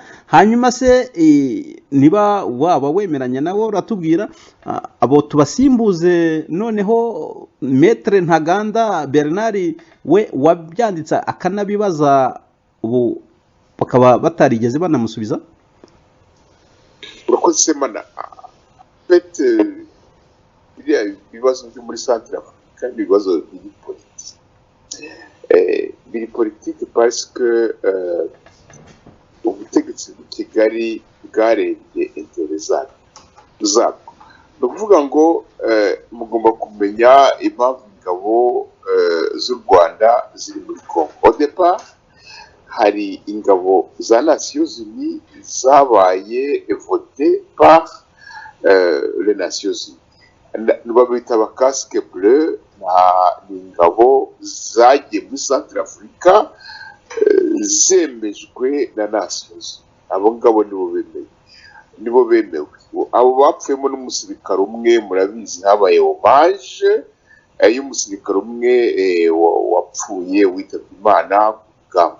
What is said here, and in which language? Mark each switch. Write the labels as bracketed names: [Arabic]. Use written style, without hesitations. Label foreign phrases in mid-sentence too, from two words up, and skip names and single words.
[Kinyarwanda] Hanyuma se niba waba wemeranya nawe uratubwira, abo tubasimbuze noneho Maître Ntaganda Bernard we wabyanditse akanabibaza, ubu bakaba batarigeze banamusubiza. Urakoze Semana. Pete biriya bibazo byo muri Centre Africa ibibazo biri politiki, biri politiki [French] parce que [Kinyarwanda] ubutegetsi bw'i Kigali bwarebye intérêt zabwo. Ni ukuvuga ngo mugomba kumenya impamvu ingabo z'u Rwanda ziri muri Congo. [French] Au départ [Kinyarwanda] hari ingabo za Nations Unies zabaye [French] voté par les Nations Unies, [Kinyarwanda] babita aba [French] casque bleu, [Kinyarwanda] ni ingabo zagiye muri Centre Africa zemejwe na nasozi. Abo ngabo nibo bemewe. Abo bapfuyemo n'umusirikare umwe, murabizi habaye hommage y'umusirikare umwe wapfuye witabye Imana ku rugamba.